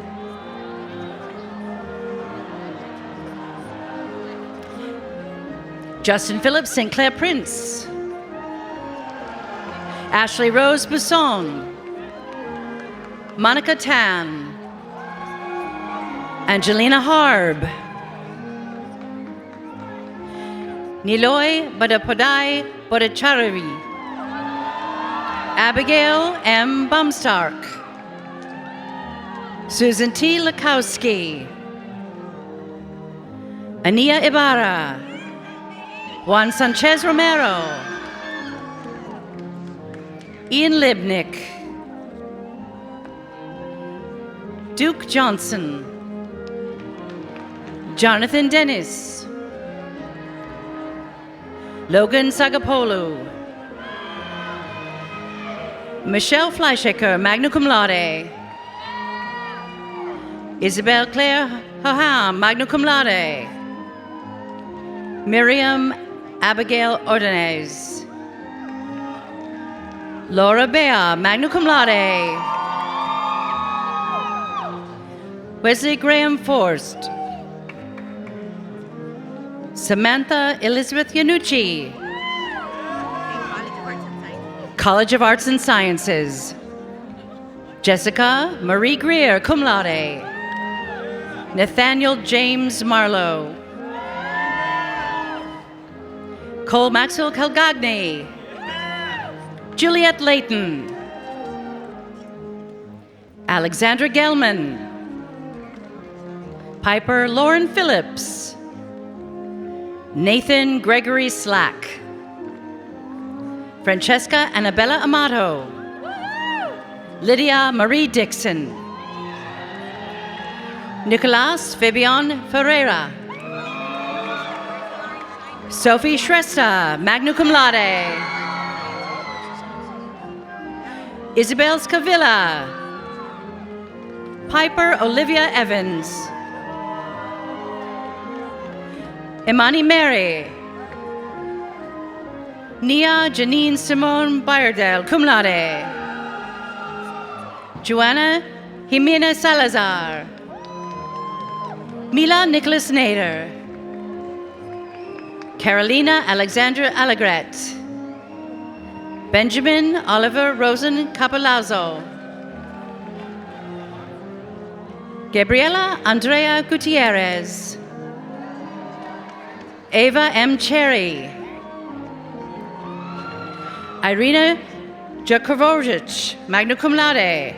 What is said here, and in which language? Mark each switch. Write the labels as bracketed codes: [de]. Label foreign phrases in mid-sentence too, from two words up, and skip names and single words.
[en] Justin Phillips St. Clair Prince. Ashley Rose Busson. Monica Tan. Angelina Harb. Niloy Badapodai Bodacharavi. Abigail M. Bumstark. Susan T. Lakowski. Ania Ibarra. Juan Sanchez Romero. Ian Libnick. Duke Johnson. Jonathan Dennis. Logan Sagapolu. Michelle Fleischaker, [la] magna cum laude. [en] Isabel Claire Hoham, [la] magna cum laude. [en] Miriam Abigail Ordonez. Laura Bea, [la] magna cum laude. [en] Wesley Graham Forst. Samantha Elizabeth Yanucci. College of Arts and Sciences. Jessica Marie Greer, [la] cum laude. [en] Nathaniel James Marlowe. Cole Maxwell Calgagny. Juliet Layton. Alexandra Gelman. Piper Lauren Phillips. Nathan Gregory Slack. Francesca Annabella Amato. Lydia Marie Dixon. Nicolas Fabian Ferreira. Sophie Shrestha, [la] magna cum laude. [en] Isabel Scavilla. Piper Olivia Evans. Imani Mary. Nia Janine Simone Bayardel, [la] cum laude. [en] Joanna Jimena Salazar. Mila Nicholas Nader. Carolina Alexandra Allegret. Benjamin Oliver Rosen Capolazzo. Gabriela Andrea Gutierrez. Ava M. Cherry. Irina Jakovovich, [la] magna cum laude.